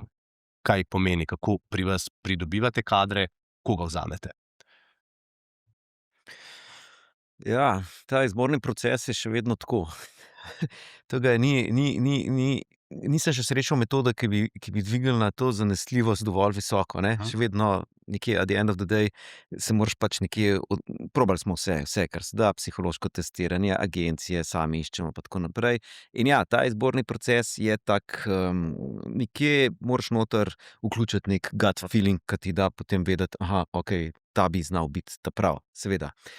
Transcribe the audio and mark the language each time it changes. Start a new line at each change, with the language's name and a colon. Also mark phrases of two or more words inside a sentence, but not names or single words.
Slovenian: Kaj pomeni, kako pri vas pridobivate kadre, koga vzamete? Ja, ta izborni proces je še vedno tako. Tega nisem še srečal metode, ki bi dvignila to zanesljivost dovolj visoko, ne. Še vedno nekje
English: at the end of the day
Slovenian: se moraš pač nekje probali smo vse, kar se da, psihološko testiranje, agencije, sami iščemo pa tako naprej. In ja, ta izborni proces je tak, nekje moraš noter vključiti nek
English: gut feeling,
Slovenian: ki ti da potem vedeti, aha, okej, ta bi znal biti ta prav, seveda.